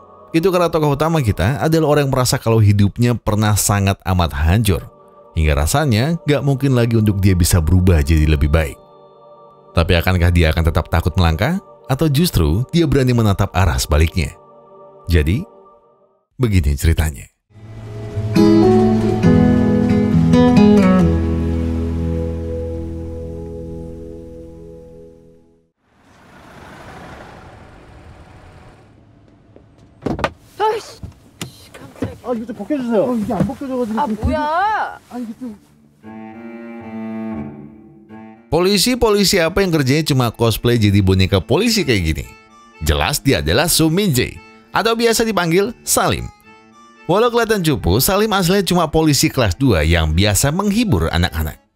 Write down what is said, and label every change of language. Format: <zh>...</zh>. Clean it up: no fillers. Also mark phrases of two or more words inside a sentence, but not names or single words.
<id>Itu karena tokoh utama kita adalah orang yang merasa kalau hidupnya pernah sangat amat hancur. Hingga rasanya gak mungkin lagi untuk dia bisa berubah jadi lebih baik. Tapi akankah dia akan tetap takut melangkah? Atau justru dia berani menatap arah sebaliknya? Jadi, begini ceritanya.</id> <ko>이거 좀 벗겨주세요. 이게 안 벗겨져가지고. 뭐야? 이게 좀.</ko> <id>Polisi apa yang kerjanya cuma cosplay jadi boneka polisi kayak gini? Jelas dia adalah Soo Min-jae, atau biasa dipanggil Salim. Walau kelihatan cupu, Salim aslinya cuma polisi kelas 2 yang biasa menghibur anak-anak.</id>